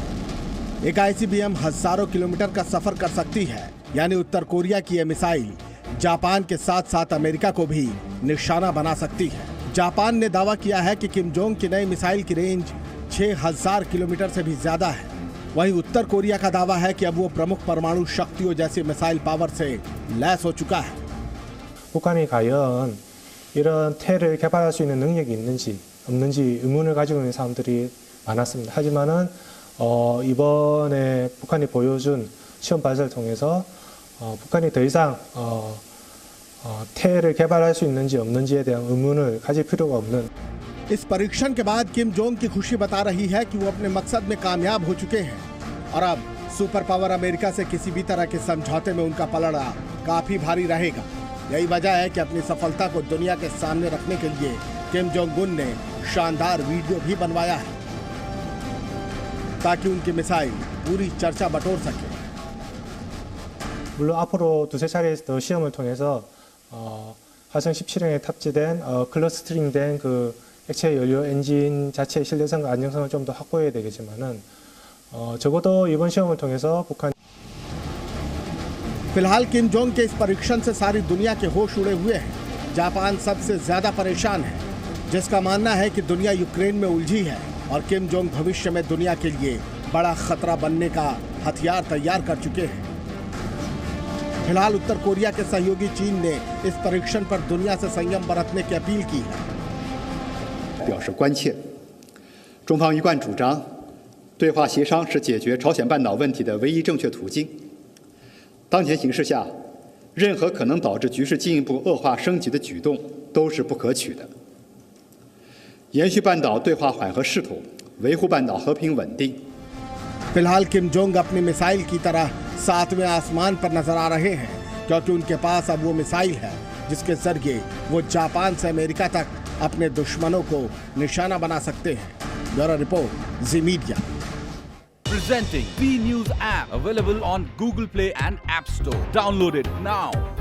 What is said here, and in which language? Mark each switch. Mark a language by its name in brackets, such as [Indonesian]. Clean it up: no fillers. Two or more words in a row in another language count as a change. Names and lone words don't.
[Hindi] एक आईसीबीएम हजारों किलोमीटर का सफर कर सकती है, यानी उत्तर कोरिया की यह मिसाइल जापान के साथ साथ अमेरिका को भी निशाना बना सकती है। जापान ने दावा किया है कि किम जोंग की नई मिसाइल की रेंज 6000 किलोमीटर से भी ज्यादा है। वहीं उत्तर कोरिया का दावा है कि अब वो प्रमुख परमाणु शक्तियों जैसी [English] missile power [Hindi] से लैस हो चुका है। [Korean] 북한이 과연 이런 태를 개발할 수 있는 능력이 있는지 없는지 의문을 가지고 있는 사람들이 많았습니다. 하지만은 이번에 북한이 보여준 시험 발사를 통해서 북한이 더 이상 태를 개발할 수 있는지 없는지에 대한 의문을 가질 필요가 없는 [Hindi] इस परीक्षण के बाद किम जोंग की खुशी बता रही है कि वो अपने मकसद में कामयाब हो चुके हैं और अब [English] super power [Hindi] अमेरिका से किसी भी तरह के समझौते में उनका पलड़ा काफी भारी रहेगा। यही वजह है कि अपनी सफलता को दुनिया के सामने रखने के लिए किम जोंग उन ने शानदार वीडियो भी बनवाया है ताकि उनकी मिसाइल पूरी चर्चा बटोर सके। [Korean] 물론 앞으로 두세 차례 더 시험을 통해서 화성 17형에 탑재된 클러스터링된 그 액체 연료 엔진 자체의 신뢰성과 안정성을 좀 더 확보해야 되겠지만은 적어도 이번 시험을 통해서 북한 [Hindi] फिलहाल किम जोंग के इस परीक्षण से सारी दुनिया के होश उड़े हुए हैं। जापान सबसे ज्यादा परेशान है, जिसका मानना है कि दुनिया यूक्रेन में उलझी है और किम जोंग भविष्य में दुनिया के लिए बड़ा खतरा बनने का हथियार तैयार कर चुके हैं। फिलहाल उत्तर कोरिया के सहयोगी चीन ने इस परीक्षण पर दुनिया से संयम बरतने की अपील की है। [Chinese] 表示关切，中方一贯主张，对话协商是解决朝鲜半岛问题的唯一正确途径。当前形势下，任何可能导致局势进一步恶化升级的举动都是不可取的。延续半岛对话缓和势头，维护半岛和平稳定。 [Hindi] फिलहाल किम जोंग अपनी मिसाइल की तरह 7वें आसमान पर नजर आ रहे हैं, क्योंकि उनके पास अब वो मिसाइल है जिसके जरिए वो जापान से अमेरिका तक अपने दुश्मनों को निशाना बना सकते हैं। [English] bureau report, [Hindi] जी मीडिया। [English] Presenting B News app, available on Google Play and App Store. Download it now.